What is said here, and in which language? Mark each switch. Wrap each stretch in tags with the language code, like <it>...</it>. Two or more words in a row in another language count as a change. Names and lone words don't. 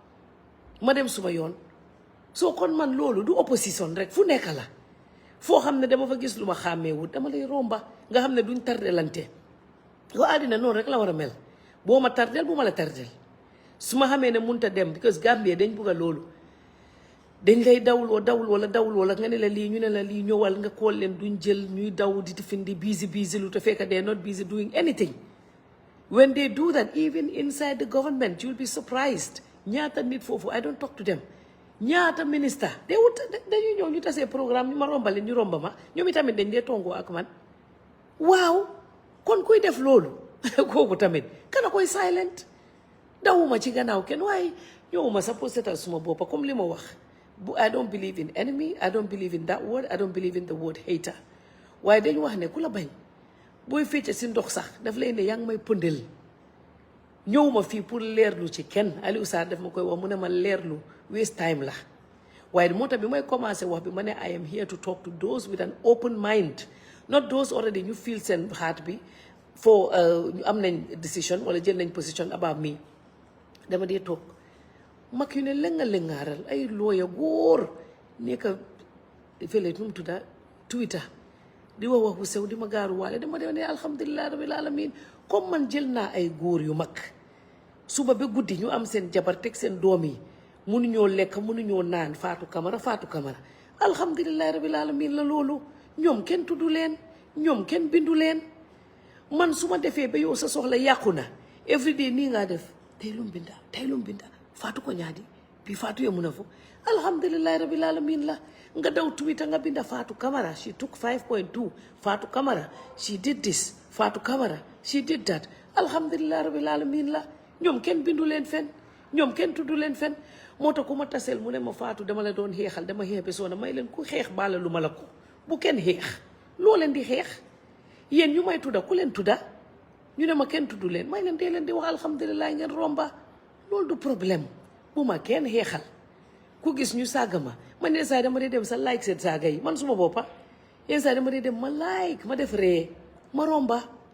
<wo>ma dem suma yoon soo kon man loolu du opposition rek fu nekk la foo xam ne dama fa gis lu ma xàmmeewut dama lay romba nga xam ne duñ tardelante ko àddina noonu rek la war a mel boo ma tardel bu ma la tardel su ma xamee ne munta dem because Gambie dañ bugg a loolu dañ lay dawul wala nga ne la lii ñu ne la lii ñëwal nga kool leen duñ jël ñuy daw di findi busy lu te fekk</wo> <en>they not busy doing anything when they do that even inside the government you'll be surprised</en> <wo>ñaata nit foofu</wo> <en>I don't talk to them</en> <wo>ñaata ministre dañuy ñëw ñu tasee programme ñu ma rombale ñu romba ma ñoom itamit dañ dee tongoo ak man waaw kon kuy def loolu kooku tamit kana koy silent dawuma ci gannaaw kenn waaye ñëwuma sax pour seetal suma boppa comme li ma wax</wo> <en>I don't believe in enemy I don't believe in that word I don't believe in the word hater</en> <wo>waaye dañu wax ne ku la bañ booy fecce si ndox sax daf lay ne yaa ngi may pëndel ñëwuma fii pour leerlu ci kenn Aliou Sarr daf ma koy wax mu ne ma leerlu</wo> <en>waste time</en> <wo>la waaye moo tax bi may commencé wax bi ma ne</wo> <en>I am here to talk to those with an open mind not those already</en> <wo>ñu feel seen heart bi for ñu am nañ decision wala jël nañ position</wo> <en>about me</en> <wo>dama dee toog mag yu ne lëngaaral ay looya góor nekk fële nu mu tudda Twitter di wax waxu sew di ma gaaru waale dama dem ne</wo> <ar>الحمد لله رب العالمين</ar> <wo>comme man jël naa ay góor yu mag suba ba guddi ñu am seen jabar teg seen doom yi mënuñoo lekk mënuñoo naan Fatu Camara</wo> <ar>الحمد لله رب العالمين</ar> <wo>la loolu ñoom kenn tuddu leen ñoom kenn bindu leen man su ma defee ba yow sa soxla yàqu na everyday nii ngaa def tey lum binda Fatu ko ñaadi bi Fatu yemu na fo</wo> <ar>الحمد لله رب العالمين</ar> <wo>la nga daw Twitter nga binda Fatu Camara she took 5.2 Fatu Camara</wo> <en>she did this</en> <wo>Fatu Camara</wo> <en>she did that</en> <ar>الحمد لله رب العالمين</ar> <wo>la ñoom kenn bindu leen fen ñoom kenn tuddu leen fen moo tax ku ma taseel mu ne ma Fatu dama la doon xeexal dama xeex ba soona may leen ku xeex baala lu ma la ko bu kenn xeex loo leen di xeex yéen ñu may tudda ku leen tudda ñu ne ma kenn tuddu leen may leen dee leen di wax alhamdulilah ngeen romba loolu du problème bu ma kenn xeexal ku gis ñu saaga ma man yenn saa yi dama dee dem sa like seen saaga yi man suma boppa yenn saa yi dama dee dem ma like ma def ree ma romba</wo>